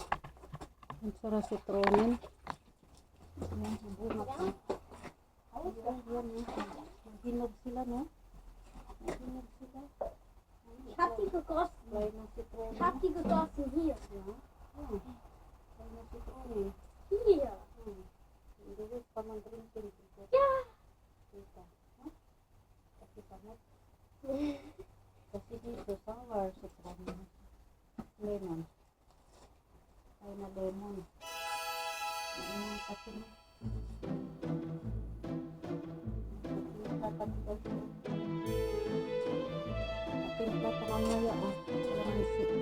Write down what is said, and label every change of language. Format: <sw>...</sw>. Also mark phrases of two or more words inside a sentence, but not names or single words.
<tl>Ang sarap citronin. Ayan, bunga pa. Ayan, maghinog sila, no? Maghinog sila.</tl> <de>Hat die gegossen? Hat die gegossen hier? Hier. Ja.</de> <tl>Kasi dito</tl> <en>sour citron.</en> <tl>Lemon. Ay na lemon. Lemon kasi na. Timpla pa mamaya oh. Kalamansi.</tl>